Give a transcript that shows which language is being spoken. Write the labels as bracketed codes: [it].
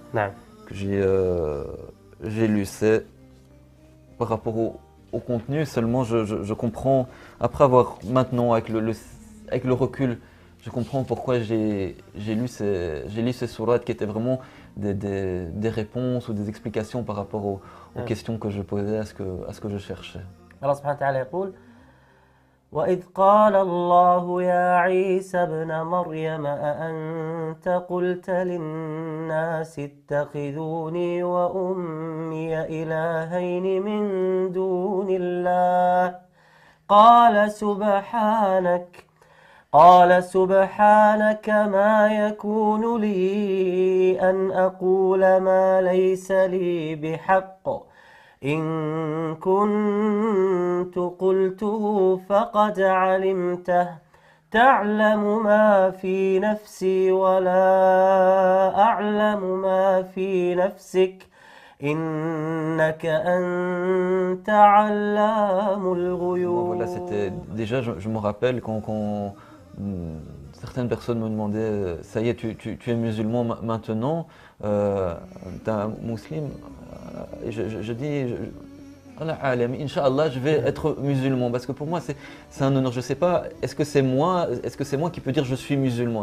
[fr] Que j'ai lu. C'est par rapport au contenu seulement, je comprends, après avoir maintenant, avec le recul, je comprends pourquoi j'ai lu ces sourates qui étaient vraiment des réponses ou des explications par rapport aux questions que je posais, à ce que je cherchais. [ar] Allah subhanahu wa ta'ala يقول وإذ قال الله يا عيسى ابن مريم أأنت قلت للناس اتخذوني وأمي إلهين من دون الله قال سبحانك ما يكون لي أن أقول ما ليس لي بحق إن كنت قلته فقد علمته تعلم ما في نفسي ولا أعلم ما في نفسك إنك أنت علام الغيوب. [fr] Voilà, c'était déjà, je me rappelle quand certaines personnes me demandaient, ça y est, tu es musulman maintenant, tu es un musulman, et je dis, Inch'Allah, je vais être musulman, parce que pour moi c'est un honneur. Je ne sais pas, est-ce que c'est moi qui peux dire je suis musulman?